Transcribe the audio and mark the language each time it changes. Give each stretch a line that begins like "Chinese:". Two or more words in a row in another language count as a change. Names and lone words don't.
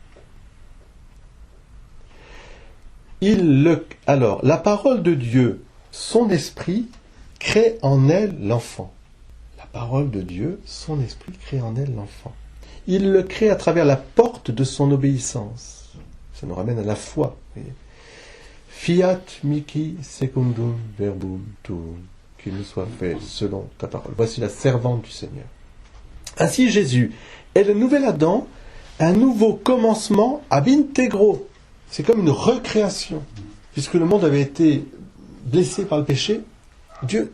French: Alors, la parole de Dieu, son esprit, crée en elle l'enfant. La parole de Dieu, son esprit, crée en elle l'enfant. Il le crée à travers la porte de son obéissance. Ça nous ramène à la foi.
Latin: Fiat mihi secundum verbum tuum,
French: qu'il nous soit fait selon ta parole. Voici la servante du Seigneur. Ainsi Jésus est le nouvel Adam, un nouveau commencement
Latin: ab integro.
French: C'est comme une recréation. Puisque le monde avait été blessé par le péché, Dieu...